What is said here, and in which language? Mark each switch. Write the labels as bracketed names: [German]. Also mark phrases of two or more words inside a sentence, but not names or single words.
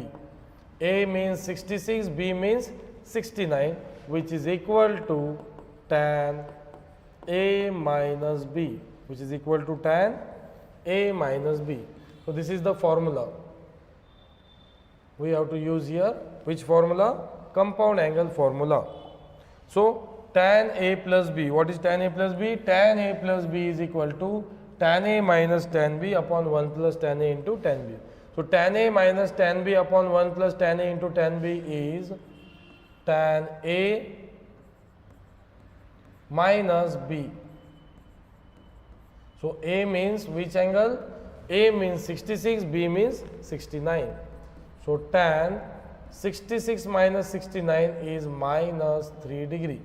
[English] A means 66, B means 69, which is equal to tan A minus B, which is equal to tan A minus B. So this is the formula we have to use here. Which formula? Compound angle formula. So tan A plus B. What is tan A plus B? Tan A plus B is equal to tan A minus tan B upon 1 plus tan A into tan B. So tan A minus tan B upon 1 plus tan A into tan B is tan A minus B. So A means which angle? A means 66, B means 69. So tan 66 minus 69 is minus 3 degree.